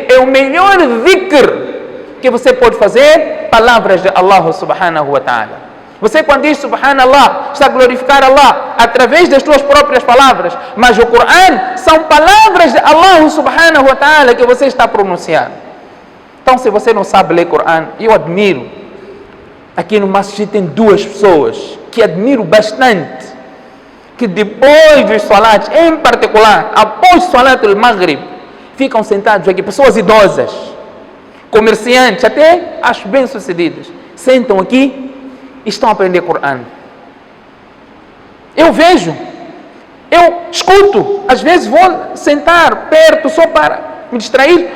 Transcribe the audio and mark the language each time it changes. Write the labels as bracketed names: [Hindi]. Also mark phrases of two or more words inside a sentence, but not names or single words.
[Portuguese] É o melhor dhikr que você pode fazer, palavras de Allah [Arabic] سبحانه وتعالى. [Portuguese] Você, quando diz Subhanallah, está a glorificar Allah através das suas próprias palavras, mas o Corão são palavras de Allah [Arabic] سبحانه وتعالى [Portuguese] que você está pronunciando. Então, se você não sabe ler Corão, eu admiro. Aqui no Masjid tem duas pessoas que admiro bastante, que depois dos salats, em particular, após o [Arabic] صلاة المغرب, [Portuguese] ficam sentados aqui, pessoas idosas, comerciantes, até acho bem-sucedidas, sentam aqui, estão a aprender Corão. Eu vejo, eu escuto, às vezes vou sentar perto só para me distrair.